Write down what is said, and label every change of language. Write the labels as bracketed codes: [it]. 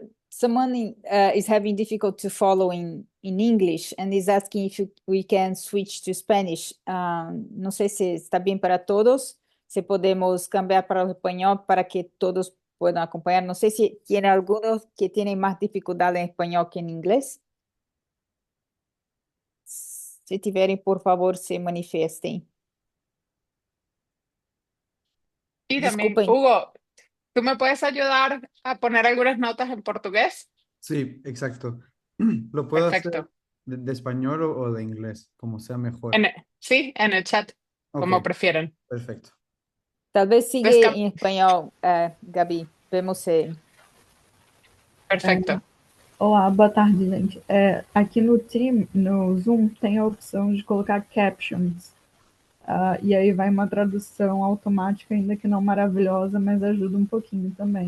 [en] Someone is having difficulty to follow in English and is asking if we can switch to Spanish. [es] No sé si está bien para todos, si podemos cambiar para el español para que todos puedan acompañar. No sé si tiene algunos que tienen más dificultad en español que en inglés. [pt] Si tiverem, por favor, se manifestem. [es] Y también, Disculpen. Hugo, ¿tú me puedes ayudar a poner algunas notas en portugués? Sí, exacto. Lo puedo hacer Perfecto. de español o de inglés, como sea mejor. Sí, en el chat, como Ok, prefieran. perfecto. [pt] Talvez siga em espanhol, Gabi. Vemos se... [es] Perfecto. [pt] Olá, boa tarde, gente. Aqui no Zoom, tem a opção de colocar captions. E aí vai uma tradução automática, ainda que não maravilhosa, mas ajuda um pouquinho também.